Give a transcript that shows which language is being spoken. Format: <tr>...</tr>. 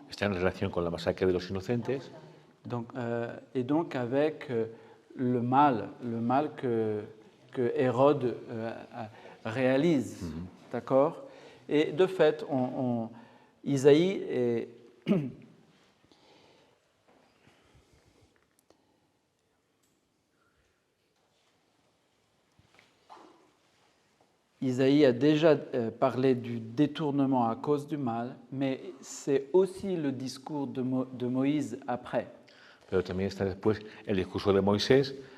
<es>Está en relación con la masacre de los inocentes.</es> <fr>Donc, et donc avec le mal que Hérode réalise. D'accord? Et de fait, Isaïe est... Isaïe a déjà parlé du détournement à cause du mal, mais c'est aussi le discours de Moïse après.</fr> <es>Pero también está después el discurso de Moisés.</es>